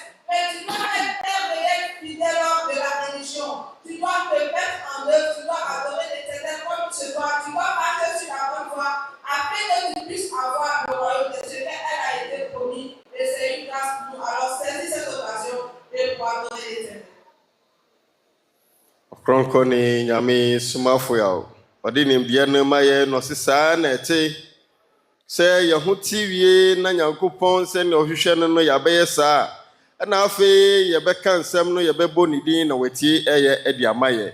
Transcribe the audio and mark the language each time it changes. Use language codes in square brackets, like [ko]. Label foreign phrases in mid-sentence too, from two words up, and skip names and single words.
[fr] Mais tu dois être un réel fidèle de la religion. Tu dois te mettre en œuvre, tu dois adorer l'Éternel comme tu dois. Tu dois marcher sur la bonne voie afin que tu puisses avoir le royaume de Dieu. Elle a été promise et c'est une grâce pour nous. Alors saisis cette occasion et pour adorer l'Éternel. [ak] Ɔkrɔnkrɔnyi Nyame Somafo yawo. Ɔde nimdeɛ no ma yɛ no saa na ɛte sɛ yɛho ti wie na Nyankopɔn sɛ ne ɔhwehwɛ no no yɛabɛyɛ saa. Ɛna afei yɛbɛka nsɛm no yɛbɛbɔ ne din na watie ɛyɛ ɛde ama yɛ.